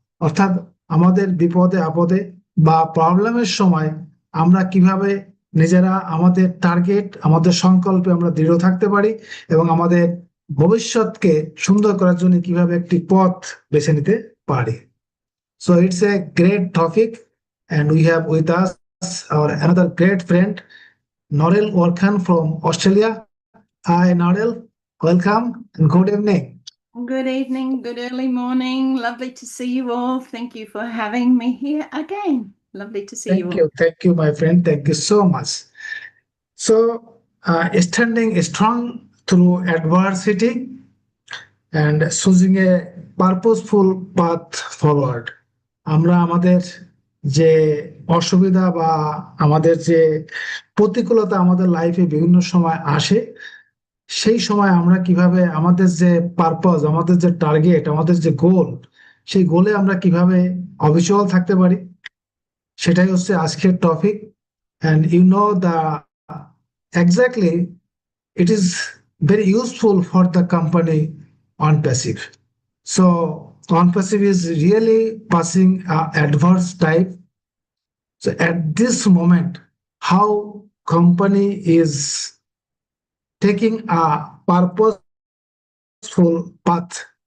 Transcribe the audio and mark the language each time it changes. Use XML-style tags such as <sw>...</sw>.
<bn>অর্থাৎ আমাদের বিপদে আপদে বা প্রবলেমের সময় আমরা কিভাবে নিজেরা আমাদের টার্গেট, আমাদের সংকল্পে আমরা দৃঢ় থাকতে পারি এবং আমাদের ভবিষ্যৎকে সুন্দর করার জন্য কিভাবে একটি পথ বেছে নিতে পারি।</bn> <en>So it's a great topic, and we have with us our another great friend, Norel Orkhan from Australia. Hi, Norel. Welcome and good evening. Good evening, good early morning. Lovely to see you all. Thank you for having me here again. Lovely to see you all. Thank you, my friend. Thank you so much. So, standing strong through adversity and choosing a purposeful path forward.</en> <bn>আমরা আমাদের যে অসুবিধা বা আমাদের যে প্রতিকূলতা আমাদের লাইফে বিভিন্ন সময় আসে, সেই সময় আমরা কিভাবে আমাদের যে পারপাস, আমাদের যে টার্গেট, আমাদের যে গোল, সেই গোলে আমরা কিভাবে অবিচল থাকতে পারি, সেটাই হচ্ছে আজকের topic.</bn> <en>and you know the exactly it is very useful for the company ONPASSIVE. So ONPASSIVE is really passing adverse type. So at this moment, how company is taking a purposeful path</en>